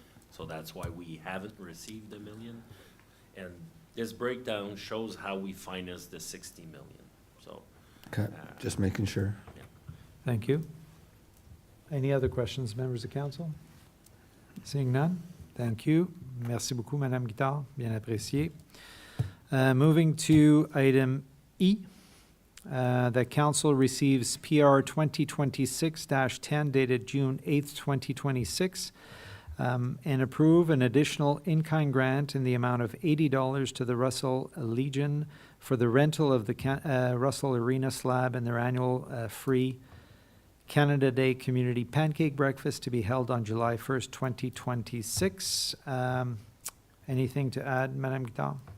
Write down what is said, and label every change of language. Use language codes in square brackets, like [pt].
[en] So that's why we haven't received $1 million. And this breakdown shows how we finance the $60 million. So, Okay, just making sure. Yeah. Thank you. Any other questions, members of council? Seeing none, thank you. [fr] Merci beaucoup, Madame Guittard, bien apprécié. [en] Moving to item E. The council receives PR 2026-10 dated June 8th, 2026, and approve an additional in-kind grant in the amount of $80 to the Russell Legion for the rental of the Russell Arena slab and their annual free Canada Day Community Pancake Breakfast to be held on July 1st, 2026. Anything to add, Madame Guittard?